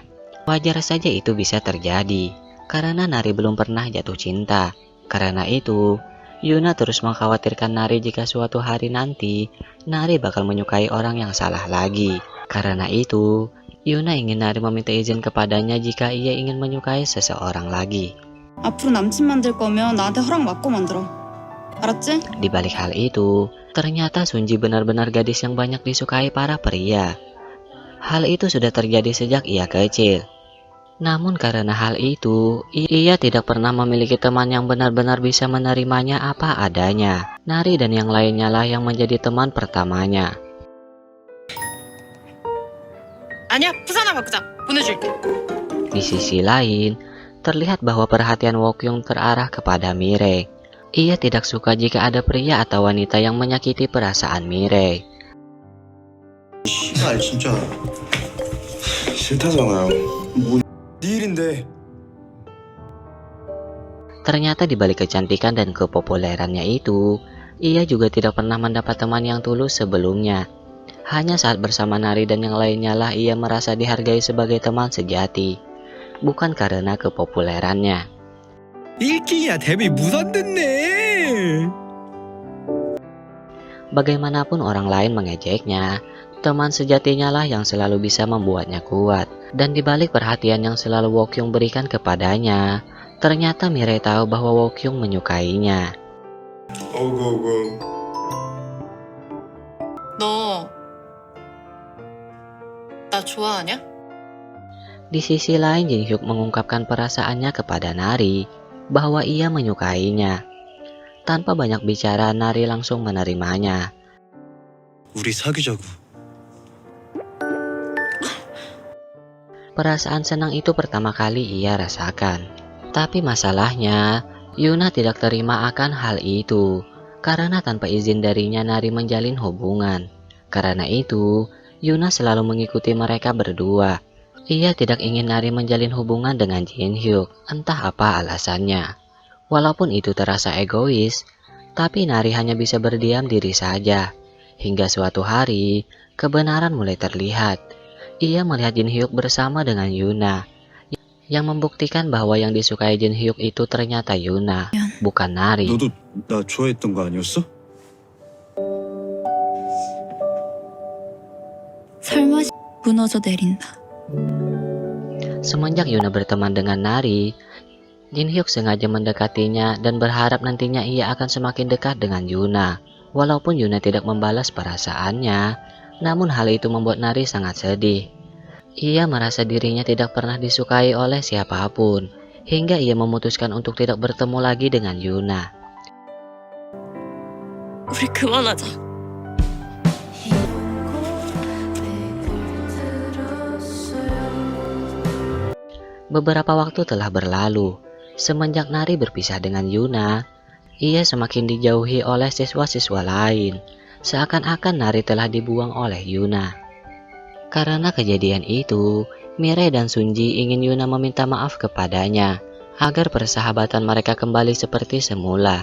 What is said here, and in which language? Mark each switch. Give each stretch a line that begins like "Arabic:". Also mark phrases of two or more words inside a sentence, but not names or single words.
Indonesian: Wajar saja itu bisa terjadi, karena Nari belum pernah jatuh cinta. Karena itu, Yuna terus mengkhawatirkan Nari jika suatu hari nanti, Nari bakal menyukai orang yang salah lagi. Karena itu, Yuna ingin Nari meminta izin kepadanya jika ia ingin menyukai seseorang lagi.
Korean: 앞으로 남친 만들 거면 나한테 허락 받고 만들어. 알았지?
Indonesian: Di balik hal itu, ternyata Sunji benar-benar gadis yang banyak disukai para pria. Hal itu sudah terjadi sejak ia kecil. Namun karena hal itu, ia tidak pernah memiliki teman yang benar-benar bisa menerimanya apa adanya. Nari dan yang lainnya lah yang menjadi teman pertamanya.
Korean: 아니야, 부산아 바꾸자. 보내줄게.
Indonesian: Di sisi lain, terlihat bahwa perhatian Wokyung terarah kepada Mirei. Ia tidak suka jika ada pria atau wanita yang menyakiti perasaan Mirei.
Korean: 씨발 진짜 싫다잖아요. 뭐 네 일인데.
Indonesian: Ternyata di balik kecantikan dan kepopulerannya itu, ia juga tidak pernah mendapat teman yang tulus sebelumnya. Hanya saat bersama Nari dan yang lainnya lah ia merasa dihargai sebagai teman sejati, bukan karena kepopulerannya.
Korean: 일킹이야 데뷔 무선됐네.
Indonesian: Bagaimanapun orang lain mengejeknya, teman sejatinya lah yang selalu bisa membuatnya kuat. Dan dibalik perhatian yang selalu Wokyung berikan kepadanya, ternyata Mirai tahu bahwa Wokyung menyukainya.
Korean: 어구. 너, 나 좋아하냐?
Indonesian: Di sisi lain, Jin Hyuk mengungkapkan perasaannya kepada Nari bahwa ia menyukainya. Tanpa banyak bicara, Nari langsung menerimanya.
Korean: 우리 사귀자고.
Indonesian: Perasaan senang itu pertama kali ia rasakan. Tapi masalahnya, Yuna tidak terima akan hal itu. Karena tanpa izin darinya Nari menjalin hubungan. Karena itu, Yuna selalu mengikuti mereka berdua. Ia tidak ingin Nari menjalin hubungan dengan Jin Hyuk, entah apa alasannya. Walaupun itu terasa egois, tapi Nari hanya bisa berdiam diri saja. Hingga suatu hari, kebenaran mulai terlihat. Ia melihat Jin Hyuk bersama dengan Yuna, yang membuktikan bahwa yang disukai Jin Hyuk itu ternyata Yuna, bukan Nari.
Korean: 너도 나 좋아했던 거 아니었어? 설마 무너져 내린다.
Indonesian: Semenjak Yuna berteman dengan Nari, Jin Hyuk sengaja mendekatinya dan berharap nantinya ia akan semakin dekat dengan Yuna. Walaupun Yuna tidak membalas perasaannya, namun hal itu membuat Nari sangat sedih. Ia merasa dirinya tidak pernah disukai oleh siapapun, hingga ia memutuskan untuk tidak bertemu lagi dengan Yuna.
Korean: 우리 그만하자.
Indonesian: Beberapa waktu telah berlalu. Semenjak Nari berpisah dengan Yuna, ia semakin dijauhi oleh siswa-siswa lain. Seakan-akan Nari telah dibuang oleh Yuna. Karena kejadian itu, Mirai dan Sunji ingin Yuna meminta maaf kepadanya agar persahabatan mereka kembali seperti semula.